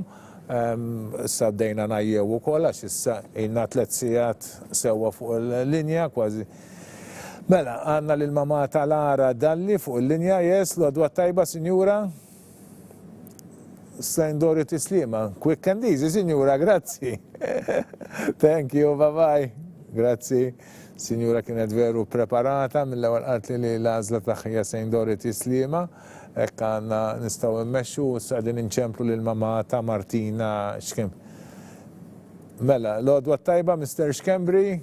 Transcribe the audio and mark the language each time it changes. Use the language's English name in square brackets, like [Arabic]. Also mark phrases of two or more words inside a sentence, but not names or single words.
[Maltese] Issa bdejna ngħajjew ukoll għax issa ilna 3 sigħat sewwa fuq il-linja kważi. Mela, għandna lil mama tal-Ara Dalli fuq il-linja, yes, l-għodwa tajba, Sinjura? St. Dorothy Slima. [English] Quick and easy, [Maltese] Sinjura, grazzi. [English] Thank you, bye. [Maltese] Grazzi. Sinjura kienet veru preparata mill-ewwel qalt li l-għażla tagħha St. Dorothy Slima. Hekk għandna nistgħu immexxu u qegħdin inċemplu lil mama ta' Martina Xkem. Mela, l-għodwa tajba, Mr. Xkembri.